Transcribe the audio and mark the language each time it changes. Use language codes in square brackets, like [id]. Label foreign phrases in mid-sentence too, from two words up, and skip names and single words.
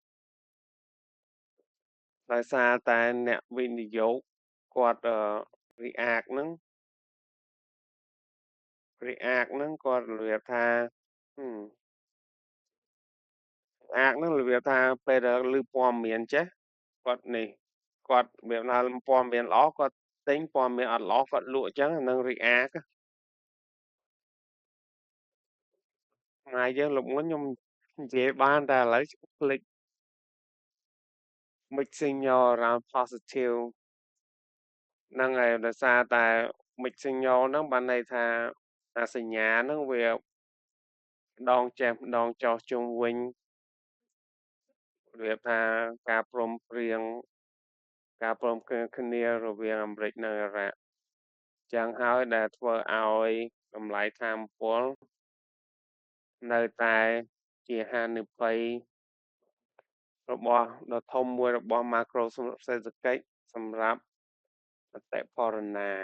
[km] ដោយសារតែអ្នកវិនិយោគគាត់react ហ្នឹង react ហ្នឹងគាត់របៀបថា react ហ្នឹងរបៀបថាពេលដែលឮព័ត៌មានចេះគាត់នេះគាត់របៀបថាព័ត៌មានល្អគាត់ទិញព័ត៌មានអត់ល្អគាត់លក់អញ្ចឹងនឹង react ថ្ងៃយើងលោកមុនខ្ញុំនិយាយបានតែឥឡូវភ្លេច [en] mixed signal around positive [km] ហ្នឹងហើយដោយសារតែ [en] mixed signal [km] ហ្នឹងបានន័យថាសញ្ញាហ្នឹងវាម្ដងចេះម្ដងចោះជុំវិញ របៀបថាការព្រមព្រៀងការព្រមព្រៀងគ្នារវាងអាមេរិកនិងអ៊ីរ៉ាក់ចឹងហើយដែលធ្វើឲ្យតម្លៃថាមពលនៅតែជាហានិភ័យរបស់ដ៏ធំមួយរបស់ macro សេដ្ឋកិច្ចសម្រាប់អតិផរណា